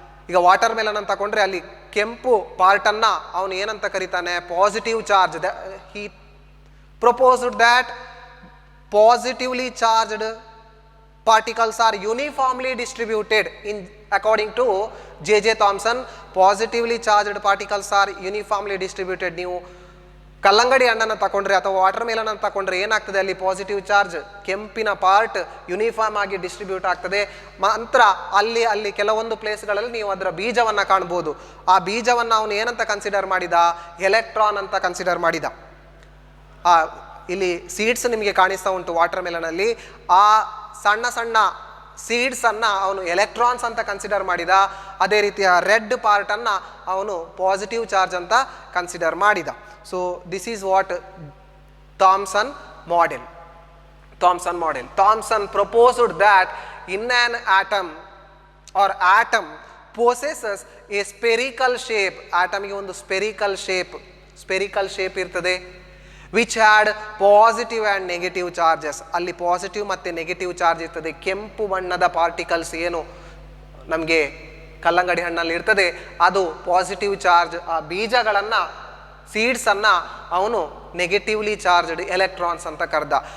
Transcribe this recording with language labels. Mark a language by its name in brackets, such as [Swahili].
[Kannada] ಈಗ water melon ಅಂತ ತಗೊಂಡ್ರೆ ಅಲ್ಲಿ ಕೆಂಪು ಪಾರ್ಟನ್ನು ಅವನು ಏನಂತ ಕರೀತಾನೆ, positive charge. [English] He proposed that positively charged particles are uniformly distributed in according to J.J. Thomson. Positively charged particles are uniformly distributed. [Kannada] ನೀವು ಕಲ್ಲಂಗಡಿ ಹಣ್ಣನ್ನು ತಗೊಂಡ್ರೆ ಅಥವಾ ವಾಟರ್ ಮೆಲನ್ ಅಂತ ತಗೊಂಡ್ರೆ ಏನಾಗ್ತದೆ, ಅಲ್ಲಿ ಪಾಸಿಟಿವ್ ಚಾರ್ಜ್ ಕೆಂಪಿನ ಪಾರ್ಟ್ ಯೂನಿಫಾರ್ಮ್ ಆಗಿ ಡಿಸ್ಟ್ರಿಬ್ಯೂಟ್ ಆಗ್ತದೆ. ನಂತರ ಅಲ್ಲಿ ಕೆಲವೊಂದು ಪ್ಲೇಸ್ಗಳಲ್ಲಿ ನೀವು ಅದರ ಬೀಜವನ್ನು ಕಾಣ್ಬೋದು. ಆ ಬೀಜವನ್ನು ಅವನು ಏನಂತ ಕನ್ಸಿಡರ್ ಮಾಡಿದ, ಎಲೆಕ್ಟ್ರಾನ್ ಅಂತ ಕನ್ಸಿಡರ್ ಮಾಡಿದ. ಇಲ್ಲಿ ಸೀಡ್ಸ್ ನಿಮಗೆ ಕಾಣಿಸ್ತಾ ಉಂಟು ವಾಟರ್ ಮೆಲನಲ್ಲಿ. ಆ ಸಣ್ಣ ಸಣ್ಣ ಸೀಡ್ಸನ್ನು ಅವನು ಎಲೆಕ್ಟ್ರಾನ್ಸ್ ಅಂತ ಕನ್ಸಿಡರ್ ಮಾಡಿದ. ಅದೇ ರೀತಿಯ ರೆಡ್ ಪಾರ್ಟನ್ನು ಅವನು ಪಾಸಿಟಿವ್ ಚಾರ್ಜ್ ಅಂತ ಕನ್ಸಿಡರ್ ಮಾಡಿದ. [English] So this is what Thomson model. Thomson proposed that in an atom or atom possesses a spherical shape. [Kannada] ಆಟಮ್ಗೆ ಒಂದು ಸ್ಪೆರಿಕಲ್ ಶೇಪ್ ಇರ್ತದೆ. [English] Which had positive and negative charges. [Kannada] ಅಲ್ಲಿ positive ಮತ್ತು negative charge ಇರ್ತದೆ. ಕೆಂಪು ಬಣ್ಣದ particles ಏನು ನಮಗೆ ಕಲ್ಲಂಗಡಿ ಹಣ್ಣಲ್ಲಿ ಇರ್ತದೆ ಅದು ಪಾಸಿಟಿವ್ ಚಾರ್ಜ್. ಆ ಬೀಜಗಳನ್ನು ಸೀಡ್ಸನ್ನು ಅವನು ನೆಗೆಟಿವ್ಲಿ ಚಾರ್ಜ್ಡ್ ಎಲೆಕ್ಟ್ರಾನ್ಸ್ ಅಂತ ಕರೆದ.